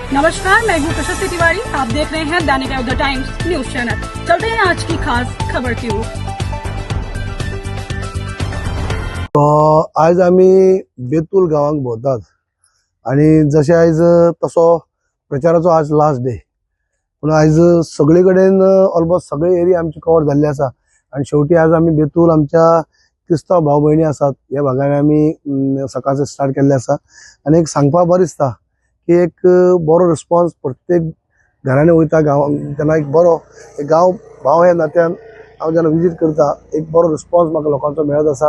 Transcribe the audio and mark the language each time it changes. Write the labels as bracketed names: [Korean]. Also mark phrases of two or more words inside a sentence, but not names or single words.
[Hindi] नमस्कार, मैं हूँ प्रशस्ति तिवारी। आप देख रहे हैं दैनिक द टाइम्स न्यूज चैनल। चलते हैं आज की खास खबर की ओर। [Konkani] आज आम्ही बेतूल गावांक भोंवतात आणि जशें आज तसो प्रचाराचो आज [English] last day, [Konkani] पूण आज सगळे कडेन ऑलमोस्ट सगळे एरिया आमचे कवर जाल्ले आसा आणि शेवटी आज आम्ही बेतूल आमच्या क्रिस्तांव भाव भयणी आसात ह्या भागान आमी सकाळचे स्टार्ट केल्ले आसा आणि एक सांगपाक बरें दिसता की एक बरो रिस्पॉन्स प्रत्येक घरांनी वयता गांवांत तेन्ना एक बरो एक गांव भाव ह्या नात्यान हांव जेन्ना विजीट करता एक बरो रिस्पॉन्स म्हाका लोकांचो मेळत आसा।